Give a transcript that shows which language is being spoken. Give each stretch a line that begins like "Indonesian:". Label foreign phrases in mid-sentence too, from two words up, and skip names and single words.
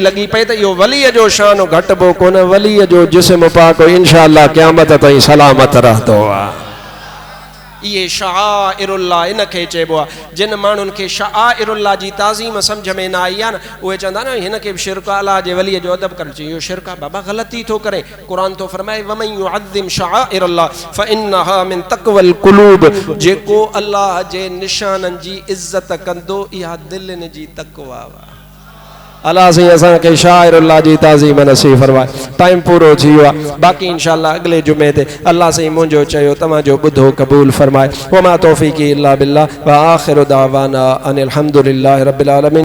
Sindhi: लॻी पए त इहो वलीअ जो शान घटिबो कोन वलीअ जो जिस्म पाक
Arabic: إن شاء الله
Sindhi: क़यामत ताईं सलामत रहंदो आहे इहे शाइरुल्लाह इन खे चइबो आहे जिन माण्हुनि खे शाइरुल्लाह जी ताज़ीम सम्झ में न आई आहे न उहे चवंदा न हिन खे बि शिरक अलाह जे वलीअ जो अदब करणु चाहिए इहो शिरक आहे बाबा ग़लती थो करे क़ुरान थो फरमाए
Arabic: ومن يعظم شعائر الله فإنها من تقوى القلوب
Sindhi: जेको अलाह जे निशाननि जी इज़त कंदो इहा दिलनि जी तक़वा आहे अल्लाह से असांखे शाइरुल्लाह जी ताज़ीम नसीब फरमाए टाइम पूरो थी वियो आहे बाक़ी इंशाअल्लाह अगले जुमे ते अल्लाह से मुंहिंजो चयो तव्हांजो ॿुधो क़बूल फरमाए
Arabic: وما توفيقي إلا بالله وآخر دعوانا أن الحمد لله رب العالمين.